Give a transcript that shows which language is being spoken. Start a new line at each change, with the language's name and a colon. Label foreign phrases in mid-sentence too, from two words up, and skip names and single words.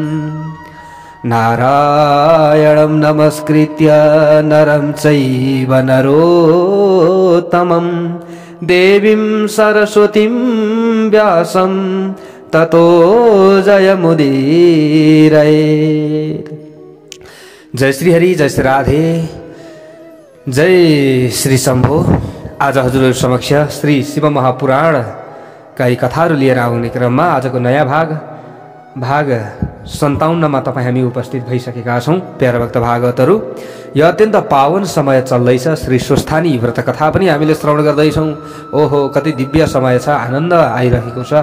Sanskrit: नारायणं नमस्कृत्य नरं चैव नरोत्तमं देवीं सरस्वतीं व्यासं ततो जयमुदीरयेत्।
Nepali: जय श्री हरि, जय श्री राधे, जय श्री शम्भो। आज हजुरहरु समक्ष श्री शिव महापुराण का यी कथाहरू लिएर आउने क्रममा आजको नयाँ भाग 57 मा तपाईँ हामी उपस्थित भइसकेका छौँ। प्यारा भक्त भागवतहरू, यो अत्यन्त पावन समय चल्दैछ। श्री स्वस्थानी व्रत कथा पनि हामीले श्रवण गर्दैछौँ। ओहो, कति दिव्य समय छ, आनन्द आइरहेको छ।